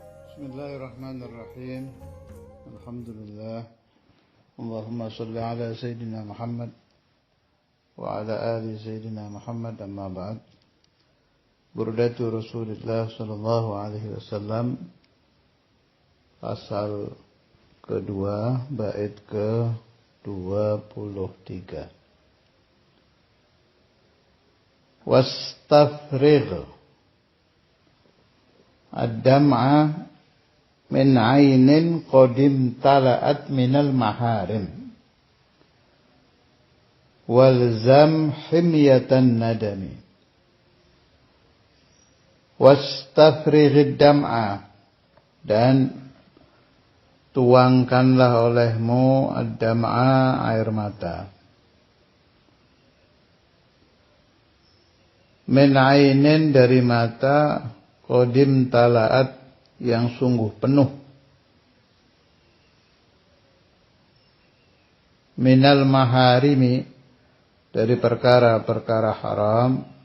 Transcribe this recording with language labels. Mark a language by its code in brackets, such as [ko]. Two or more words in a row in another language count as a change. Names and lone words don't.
[ar] بسم الله الرحمن الرحيم. الحمد لله. اللهم صل على سيدنا محمد وعلى آل سيدنا محمد، أما بعد. بردة رسول الله صلى الله عليه وسلم, [id] pasal kedua, bait ke-23. [ar] واستفرغ الدمع من عين قد امتلأت من المحارم والزم حمية الندم. واستفرغ الدمع, [id] dan tuangkanlah olehmu ad-dam'a, air mata, [ar] من عين, [id] dari mata, [ar] قد امتلأت, [id] yang sungguh penuh, [ar] من المحارم, [id] dari perkara-perkara haram,